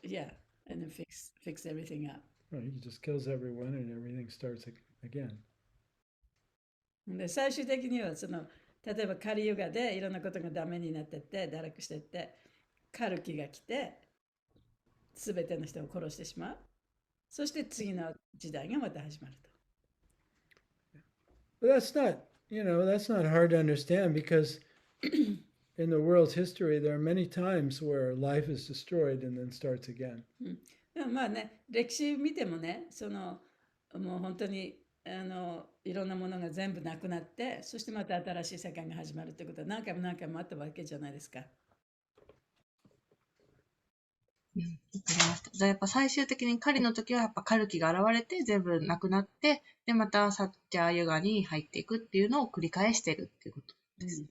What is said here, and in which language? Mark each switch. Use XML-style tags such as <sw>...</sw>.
<en>Yeah, and then fix everything up. Well, he just kills everyone and everything starts again.</en> <ja>で最終的には例えばカリユガでいろんなことがダメになってって堕落してってカルキが来て全ての人を殺してしまう。そして次の時代がまた始まると。</ja> <en>But that's not hard to understand because in the world's history there are many times where life is destroyed and then starts again.</en> <ja>でもまあね、歴史見てもね、もう本当にいろんなものが全部なくなって、そしてまた新しい世界が始まるってことは何回も何回もあったわけじゃないですか。わかりました。じゃあやっぱ最終的に狩りの時はやっぱカルキが現れて全部なくなって、でまたサッチャーユガに入っていくっていうのを繰り返してるっていうことです。</ja>